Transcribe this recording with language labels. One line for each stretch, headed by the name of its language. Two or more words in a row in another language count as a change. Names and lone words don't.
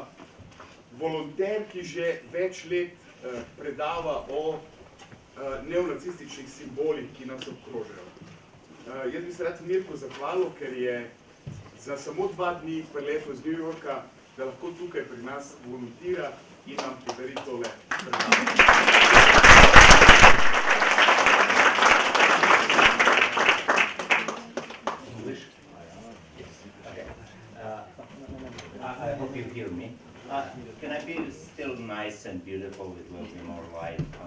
Slovenian: Volonter, ki že več let predava o neonacističnih simbolih, ki nas obkrožajo. Jaz bi se rad Mirko zahvalil, ker je za samo 2 dni priletel iz New Yorka, da lahko tukaj pri nas volontira in nam podari tole predavanje.
English: I hope you hear me. Can I be still nice and beautiful with a little bit more light?